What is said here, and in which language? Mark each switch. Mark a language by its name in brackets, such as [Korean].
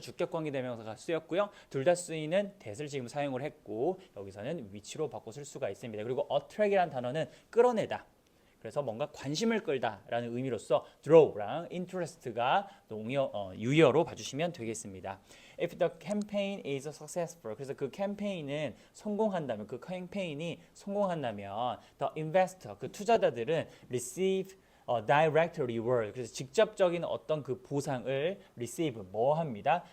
[Korean] 주격관계 대명사가 쓰였고요. 둘 다 쓰이는 that을 지금 사용을 했고 여기서는 위치로 바꿔 쓸 수가 있습니다. 그리고 attract이라는 단어는 끌어내다. 그래서 뭔가 관심을 끌다라는 의미로서 draw랑 interest가 유효로 봐주시면 되겠습니다. [English] If the campaign is successful, [Korean] 그래서 그 캠페인은 성공한다면, 그 캠페인이 성공한다면, [English] the investor, [Korean] 그 투자자들은 [English] receive direct reward. [Korean] 그래서 직접적인 어떤 그 보상을 receive 합니다.